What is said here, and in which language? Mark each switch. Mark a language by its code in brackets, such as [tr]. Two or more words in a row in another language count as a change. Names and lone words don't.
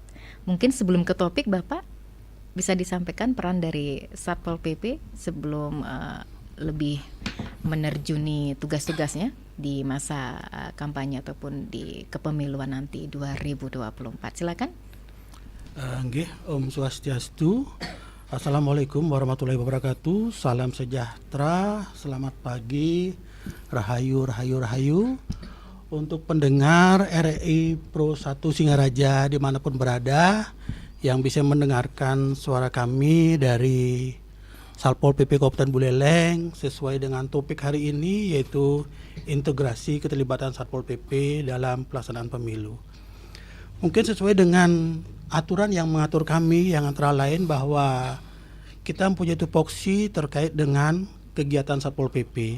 [id] Mungkin sebelum ke topik Bapak bisa disampaikan peran dari Satpol PP sebelum lebih menerjuni tugas-tugasnya di masa kampanye ataupun di kepemiluan nanti 2024. Silakan. [ban] Nggih, Om Swastiastu. [ar] السلام عليكم ورحمة الله وبركاته. [id] Salam sejahtera, selamat pagi, [ban] rahayu, rahayu, rahayu. [id] Untuk pendengar RRI Pro 1 Singaraja dimanapun berada yang bisa mendengarkan suara kami dari Satpol PP Kabupaten Buleleng sesuai dengan topik hari ini, yaitu integrasi keterlibatan Satpol PP dalam pelaksanaan pemilu. Mungkin sesuai dengan aturan yang mengatur kami yang antara lain bahwa kita mempunyai tupoksi terkait dengan kegiatan Satpol PP.